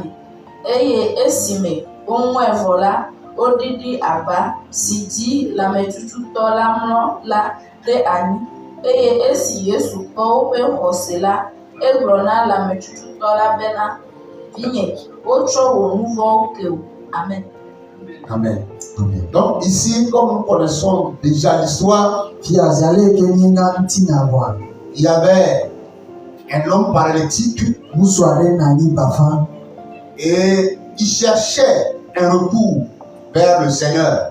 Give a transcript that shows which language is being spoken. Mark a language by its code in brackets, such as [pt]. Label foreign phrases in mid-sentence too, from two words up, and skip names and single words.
[ee] Eye esime woŋue vɔ la, woɖiɖi aba si dzi lãmetututɔ la mlɔ la ɖe anyi. Eye esi Yesu kpɔ woƒe xɔse la, egblɔ na lãmetututɔ la bena, vinye, wotsɔ wò nu vɔwo ke wò. Amen. Amen. Amen. [fr] Donc ici, comme nous connaissons déjà l'histoire, il y avait un homme paralytique et il cherchait un recours vers le Seigneur.